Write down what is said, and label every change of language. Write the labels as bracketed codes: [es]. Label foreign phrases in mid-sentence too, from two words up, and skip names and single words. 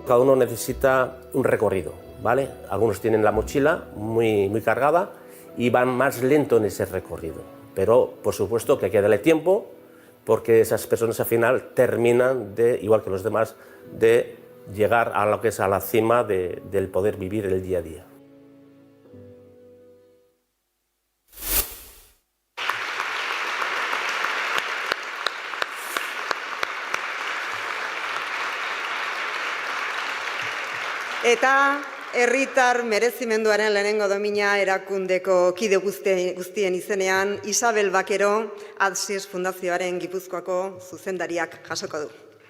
[es] Cada uno necesita un recorrido, ¿vale? Algunos tienen la mochila muy cargada y van más lento en ese recorrido. Pero, por supuesto, que hay que darle tiempo porque esas personas al final terminan igual que los demás, de llegar a lo que es a la cima del poder vivir el día a día. [eu] Eta herritar merezimenduaren lehenengo domina erakundeko kide guztien izenean, Isabel Bakero, Atsis Fundazioaren Gipuzkoako zuzendariak jasoko du.